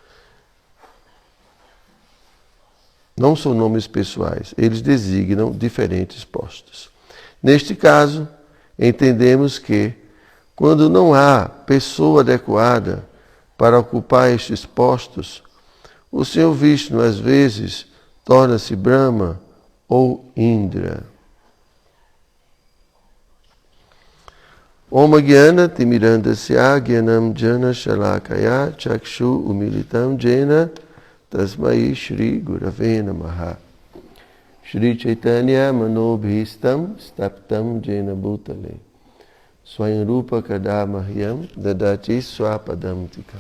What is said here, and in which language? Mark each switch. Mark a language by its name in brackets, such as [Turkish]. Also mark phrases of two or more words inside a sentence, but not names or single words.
[Portuguese] Não são nomes pessoais, eles designam diferentes postos. Neste caso, entendemos que, quando não há pessoa adequada para ocupar estes postos, o Senhor Vishnu, às vezes, torna-se Brahma ou Indra. [Sanskrit] ॐ अज्ञानतिमिरान्धस्य ज्ञानाञ्जनशलाकया चक्षुरुन्मीलितं येन तस्मै श्रीगुरवे नमः. श्रीचैतन्यमनोऽभीष्टं स्थापितं येन भूतले स्वयं रूपः कदा मह्यं ददाति स्वपदान्तिकम्.